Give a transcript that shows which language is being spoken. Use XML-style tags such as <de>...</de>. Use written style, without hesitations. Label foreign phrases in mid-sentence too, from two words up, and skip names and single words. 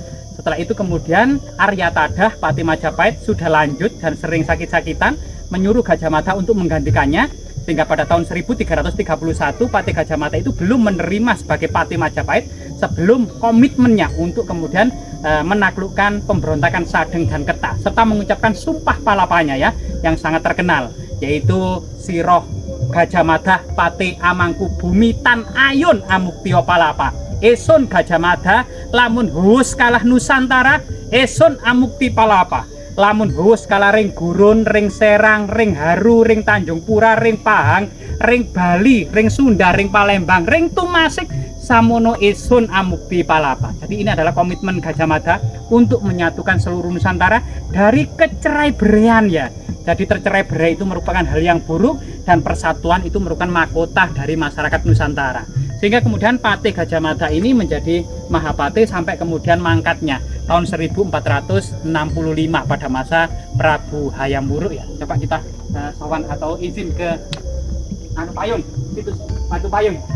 <id>Setelah itu kemudian Arya Tadah patih Majapahit sudah lanjut dan sering sakit-sakitan, menyuruh Gajah Mada untuk menggantikannya, sehingga pada tahun 1331 Patih Gajah Mada itu belum menerima sebagai patih Majapahit sebelum komitmennya untuk kemudian menaklukkan pemberontakan Sadeng dan Kerta, serta mengucapkan sumpah palapanya ya yang sangat terkenal, yaitu</id> <kaw>Siroh Gajah Mada Patih Amangkubumi Tan Ayun Amuktio Palapa. Esun Gajah Mada lamun huwus kalah Nusantara, esun amukti palapa. Lamun huwus kalah ring Gurun, ring Serang, ring Haru, ring Tanjung Pura, ring Pahang, ring Bali, ring Sunda, ring Palembang, ring Tumasik, samono esun amukti palapa.</kaw> <id>Jadi ini adalah komitmen Gajah Mada untuk menyatukan seluruh Nusantara dari kecerai-beraian ya. Jadi tercerai-berai itu merupakan hal yang buruk dan persatuan itu merupakan mahkota dari masyarakat Nusantara. Sehingga kemudian Patih Gajah Mada ini menjadi Mahapatih sampai kemudian mangkatnya tahun 1465 pada masa Prabu Hayam Wuruk ya. Coba kita sowan atau izin ke Payung, situs Batu Payung.</id>